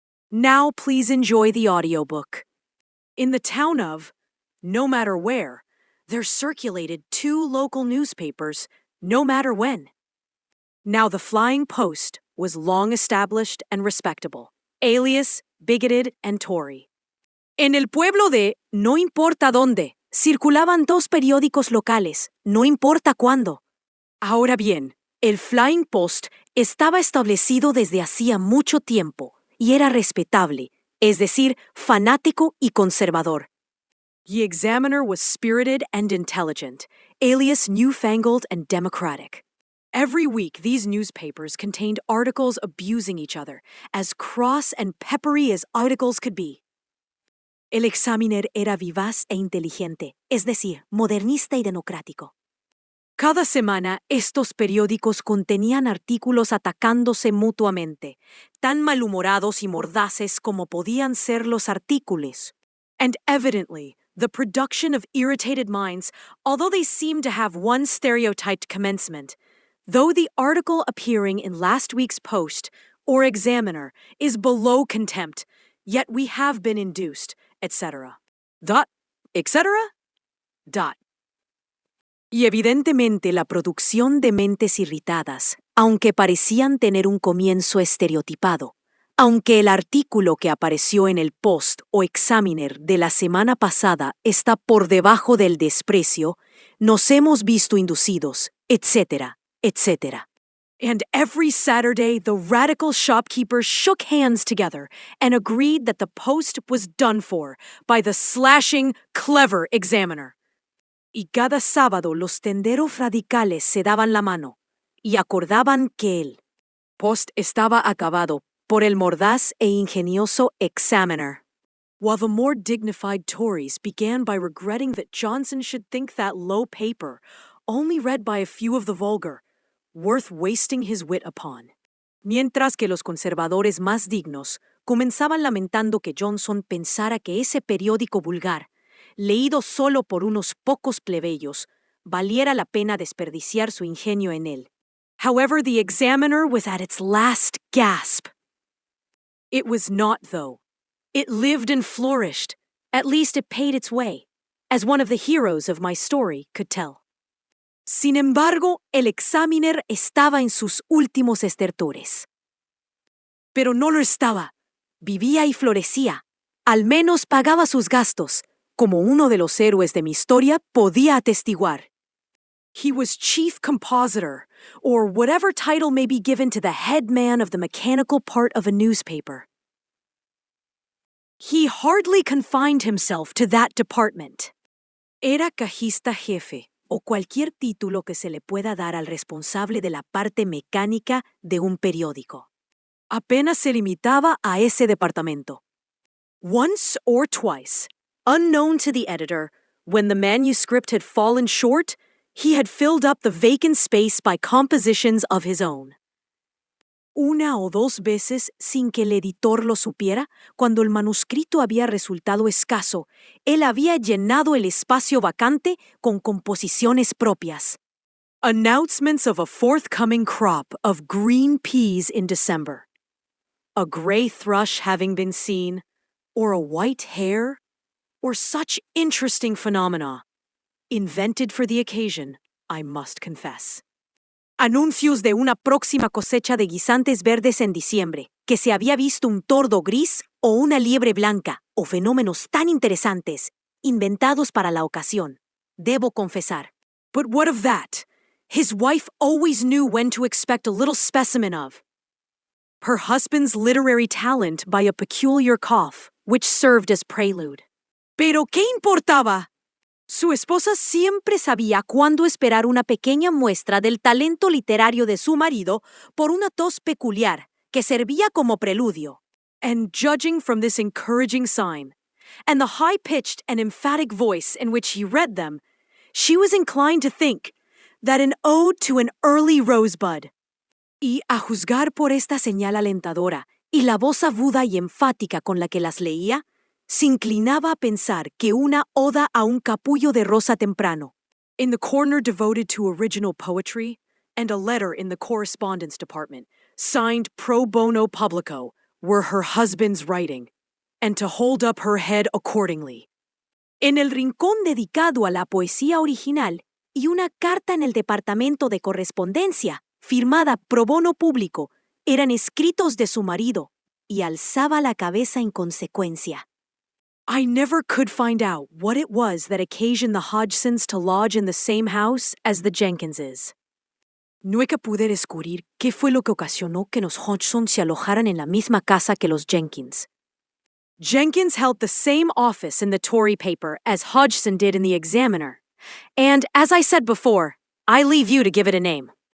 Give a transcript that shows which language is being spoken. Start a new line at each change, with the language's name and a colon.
English: Now please enjoy the audiobook. In the town of No Matter Where, there circulated 2 local newspapers, no matter when. Now the Flying Post was long established and respectable, alias, bigoted, and Tory.
Spanish: En el pueblo de No Importa Dónde, circulaban 2 periódicos locales, no importa cuándo. Ahora bien, el Flying Post estaba establecido desde hacía mucho tiempo y era respetable, es decir, fanático y conservador.
English: The Examiner was spirited and intelligent, alias newfangled and democratic. Every week, these newspapers contained articles abusing each other, as cross and peppery as articles could be.
Spanish: El Examiner era vivaz e inteligente, es decir, modernista y democrático. Cada semana, estos periódicos contenían artículos atacándose mutuamente, tan malhumorados y mordaces como podían ser los artículos.
English: And evidently, the production of irritated minds, although they seemed to have one stereotyped commencement, though the article appearing in last week's Post or Examiner is below contempt, yet we have been induced, etc. etc.
Spanish: Y evidentemente la producción de mentes irritadas, aunque parecían tener un comienzo estereotipado, aunque el artículo que apareció en el Post o Examiner de la semana pasada está por debajo del desprecio, nos hemos visto inducidos, etc., etc.
English: And every Saturday, the radical shopkeepers shook hands together and agreed that the Post was done for by the slashing, clever Examiner.
Spanish: Y cada sábado los tenderos radicales se daban la mano y acordaban que el Post estaba acabado por el mordaz e ingenioso Examiner.
English: While the more dignified Tories began by regretting that Johnson should think that low paper, only read by a few of the vulgar, worth wasting his wit upon.
Spanish: Mientras que los conservadores más dignos comenzaban lamentando que Johnson pensara que ese periódico vulgar, leído solo por unos pocos plebeyos, valiera la pena desperdiciar su ingenio en él.
English: However, the Examiner was at its last gasp. It was not, though. It lived and flourished. At least it paid its way, as one of the heroes of my story could tell.
Spanish: Sin embargo, el Examiner estaba en sus últimos estertores. Pero no lo estaba. Vivía y florecía. Al menos pagaba sus gastos, como uno de los héroes de mi historia podía atestiguar.
English: He was chief compositor, or whatever title may be given to the head man of the mechanical part of a newspaper. He hardly confined himself to that department.
Spanish: Era cajista jefe, o cualquier título que se le pueda dar al responsable de la parte mecánica de un periódico. Apenas se limitaba a ese departamento.
English: Once or twice, unknown to the editor, when the manuscript had fallen short, he had filled up the vacant space by compositions of his own.
Spanish: Una o 2 veces, sin que el editor lo supiera, cuando el manuscrito había resultado escaso, él había llenado el espacio vacante con composiciones propias.
English: Announcements of a forthcoming crop of green peas in December. A gray thrush having been seen, or a white hare, or such interesting phenomena. Invented for the occasion, I must confess.
Spanish: Anuncios de una próxima cosecha de guisantes verdes en diciembre, que se había visto un tordo gris o una liebre blanca, o fenómenos tan interesantes, inventados para la ocasión. Debo confesar.
English: But what of that? His wife always knew when to expect a little specimen of her husband's literary talent by a peculiar cough, which served as prelude.
Spanish: ¿Pero qué importaba? Su esposa siempre sabía cuándo esperar una pequeña muestra del talento literario de su marido por una tos peculiar que servía como preludio.
English: And judging from this encouraging sign, and the high-pitched and emphatic voice in which he read them, she was inclined to think that an ode to an early rosebud.
Spanish: Y a juzgar por esta señal alentadora y la voz aguda y enfática con la que las leía se inclinaba a pensar que una oda a un capullo de rosa temprano.
English: In the corner devoted to original poetry, and a letter in the correspondence department, signed pro bono publico, were her husband's writing, and to hold up her head accordingly.
Spanish: En el rincón dedicado a la poesía original y una carta en el departamento de correspondencia, firmada pro bono público, eran escritos de su marido, y alzaba la cabeza en consecuencia.
English: I never could find out what it was that occasioned the Hodgsons to lodge in the same house as the Jenkinses.
Spanish: Nunca pude descubrir qué fue lo que ocasionó que los Hodgson se alojaran en la misma casa que los Jenkins.
English: Jenkins held the same office in the Tory paper as Hodgson did in the Examiner. And, as I said before, I leave you to give it a name.